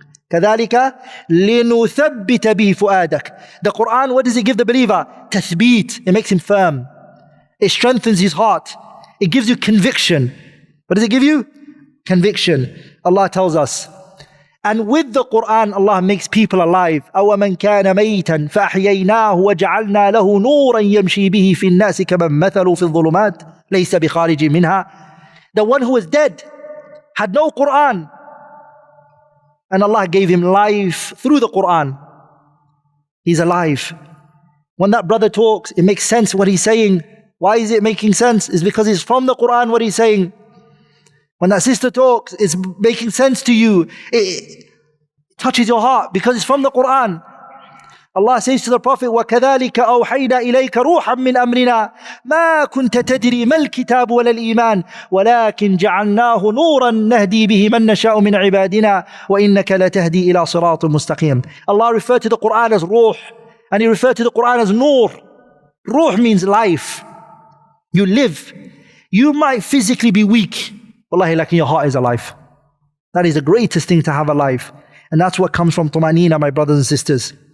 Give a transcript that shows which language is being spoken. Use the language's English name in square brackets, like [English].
[Arabic] كَذَلِكَ لِنُثَبِّتَ بِهِ فُؤَادَكَ. [English] The Qur'an, what does it give the believer? Tathbeet. It makes him firm. It strengthens his heart. It gives you conviction. What does it give you? Conviction. Allah tells us. And with the Qur'an, Allah makes people alive. [Arabic] أَوَمَنْ كَانَ مَيْتًا فَأَحْيَيْنَاهُ وَجَعَلْنَا لَهُ نُورًا يَمْشِي بِهِ فِي النَّاسِ كَمَنْ مَثَلُ فِي الظُّلُمَاتِ لَيْسَ بِخَارِجٍ مِنْهَا. [English] The one who is dead, had no Qur'an. And Allah gave him life through the Qur'an. He's alive. When that brother talks, it makes sense what he's saying. Why is it making sense? It's because it's from the Qur'an what he's saying. When that sister talks, it's making sense to you. It touches your heart because it's from the Qur'an. Allah says to the Prophet, [Arabic] وَكَذَلِكَ أَوْحَيْنَا إِلَيْكَ رُوحًا مِّنْ أَمْرِنَا مَا كُنْتَ تَدْرِي مَا الْكِتَابُ وَلَا الْإِيمَانُ وَلَكِنْ جَعَلْنَاهُ نُورًا نَهْدِي بِهِ مَن نَّشَاءُ مِنْ عِبَادِنَا وَإِنَّكَ لَتَهْدِي إِلَى صِرَاطٍ مُسْتَقِيمٍ. [English] Allah referred to the Qur'an as ruh, and He referred to the Qur'an as nur. Ruh means life. You live. You might physically be weak, wallahi, like your heart is alive. That is the greatest thing to have alive. And that's what comes from tumanina, my brothers and sisters.